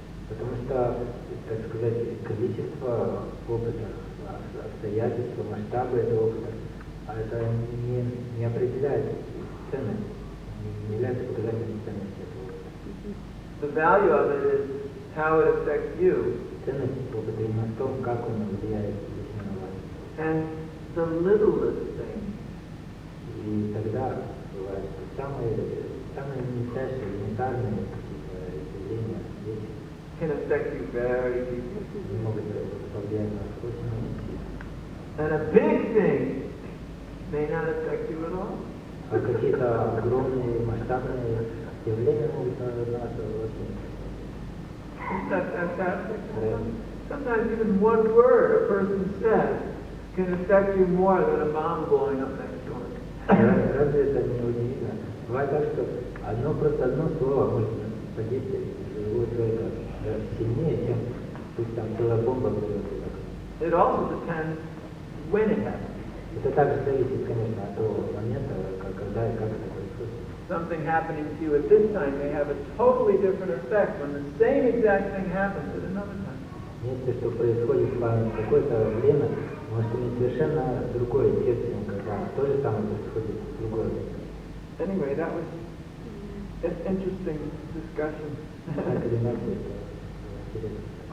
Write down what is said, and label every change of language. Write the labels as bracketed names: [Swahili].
[Russian] Потому что, так сказать, количество опыта, обстоятельства, масштабы этого опыта, это не определяет ценность, не является показателем ценности этого опыта. [English] The value of it is how it affects you. [Russian] Ценность опыта именно в том, как он влияет лично на вас. [English] And the littlest thing. [Russian] И тогда бывают самые мельчайшие, элементарные явления, вещи, [English] Can affect you very deeply. [Russian] не могут повлиять на вас очень сильно. [English] And a big thing may not affect you at all. [Russian] А какие-то огромные, масштабные явления могут на нас очень. [English] Isn't that fantastic? Sometimes even one word a person says can affect you more than a bomb blowing up next door. [Russian] Разве это не удивительно? Бывает так, что одно слово может подействовать на другого человека сильнее, чем пусть там целая бомба взорвется. [English] It also depends when it happens. [Russian] Это также зависит, конечно, от того момента, когда и как это происходит. [English] Something happening to you at this time may have a totally different effect when the same exact thing happens at another time. [Russian] Нечто, что происходит в какое-то время, может иметь совершенно другой эффект, чем когда то же самое происходит в другое время. [English] Anyway, that was an interesting discussion. [Russian] Так или иначе, это интересно.